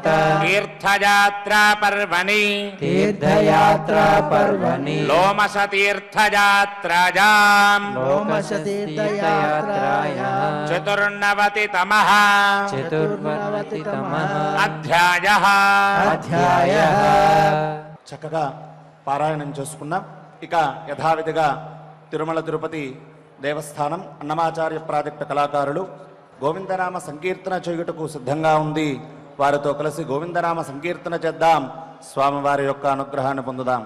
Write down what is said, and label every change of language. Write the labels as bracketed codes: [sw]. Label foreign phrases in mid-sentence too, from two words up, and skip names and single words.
[sa] तीर्थयात्रा पर्वणि तीर्थयात्रा पर्वणि लोमशतीर्थयात्रायाम् लोमशतीर्थयात्रायाः चतुर्नवतितमः चतुर्वर्तितमः अध्यायः अध्यायः [te] చక్కగా పారాయణం చేసుకున్నాం. ఇక యథావిధిగా తిరుమల తిరుపతి దేవస్థానం అన్నమాచార్య ప్రాజెక్టు కళాకారులు గోవిందనామ సంకీర్తన చేయుటకు సిద్ధంగా ఉంది. వారితో కలిసి గోవిందనామ సంకీర్తన చేద్దాం. స్వామివారి యొక్క అనుగ్రహాన్ని పొందుదాం.